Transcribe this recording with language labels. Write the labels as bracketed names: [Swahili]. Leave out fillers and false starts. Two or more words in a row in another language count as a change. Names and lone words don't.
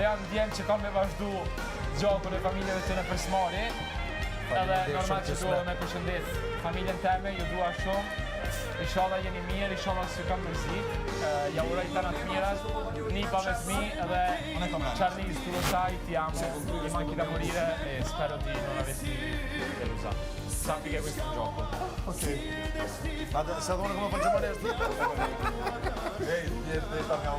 [Albanian] Janë djemë që kanë me vazhdu gjakun e familjeve të në përsmari, edhe normal që dua dhe me përshëndet familjen teme, ju dua shumë. Inshallah jeni mirë, inshallah s'ju kam mërzit. Ja uroj të mirat, Nipa Vesmi dhe Charlize Tulosaj, [Italian] ti amo, i manchi da morire e spero di non avessi delusa. Sappi che questo è un gioco. Ok. Ma se vuole come facciamo adesso? Ehi,